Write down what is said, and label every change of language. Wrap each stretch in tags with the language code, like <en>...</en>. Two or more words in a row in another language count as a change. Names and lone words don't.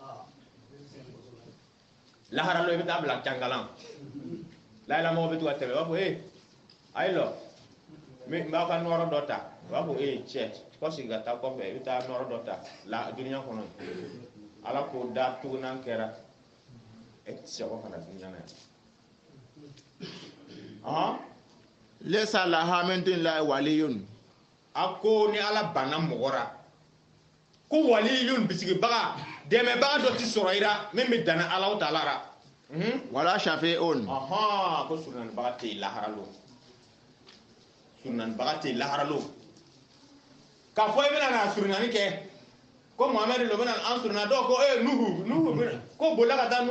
<bm>lahara lo i bɛ taa bila cangalan layala mɔgɔ bɛ to ka tɛmɛ u b'a fɔ ayi lɔ n b'aw ka nɔrɔ dɔ ta u b'a fɔ cɛ kɔsigi ka taa kɔfɛ i bɛ taa nɔrɔ dɔ ta duniya kɔnɔ ala k'o da tugunan kɛra e tɛ se k'o kana duniya na yan</bm> <ar>ليس لها من دون الله ولي</ar> <bm>a ko ni ala banna mɔgɔ la ko waliyun bisigibaga dɛmɛbaga dɔ tɛ sɔrɔ i la min bɛ danna ala ta'ala la</bm> <ar>ولا شفيع</ar> <bm>ko surunanibaga tɛ yen lahara lo surunanibaga tɛ yen lahara lo k'a fɔ i bɛna na surunani kɛ ko muhamɛdi lo bɛna an surunna dɔw ko nuhu bɛna ko bolila ka taa</bm>